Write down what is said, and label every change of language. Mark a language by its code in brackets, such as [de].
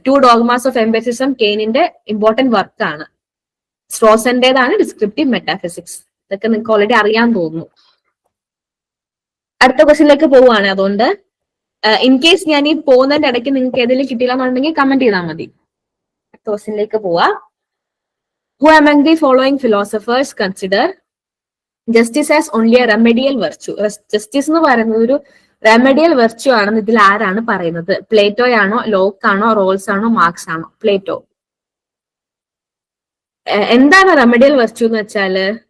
[ml] 2 dogmas of empiricism കെയ്നിന്റെ important work ആണ്. സ്ട്രോസന്റേതാണ് descriptive metaphysics. ഇതൊക്കെ നിങ്ങൾക്ക് ഓൾറെഡി അറിയാൻ തോന്നുന്നു. അടുത്ത ക്വസ്റ്റ്യനിലേക്ക് പോവുകയാണ്. അതുകൊണ്ട് ഇൻ കേസ് ഞാൻ ഈ പോകുന്നതിന്റെ ഇടയ്ക്ക് നിങ്ങൾക്ക് ഏതെങ്കിലും കിട്ടിയില്ല എന്നുണ്ടെങ്കിൽ കമന്റ് ചെയ്താൽ മതി. അടുത്ത ക്വസ്റ്റ്യനിലേക്ക് പോവാ. [en] Who among the following philosophers consider justice as only a remedial virtue? [ml] Justice എന്ന് പറയുന്നത് ഒരു റെമഡിയൽ വെർച്യു ആണെന്ന് ഇതിൽ ആരാണ് പറയുന്നത്? പ്ലേറ്റോയാണോ, ലോക്ക് ആണോ, റോൾസ് ആണോ, മാർക്സ് ആണോ? പ്ലേറ്റോ. എന്താണ് റെമഡിയൽ വെർച്യു എന്ന് വെച്ചാല്?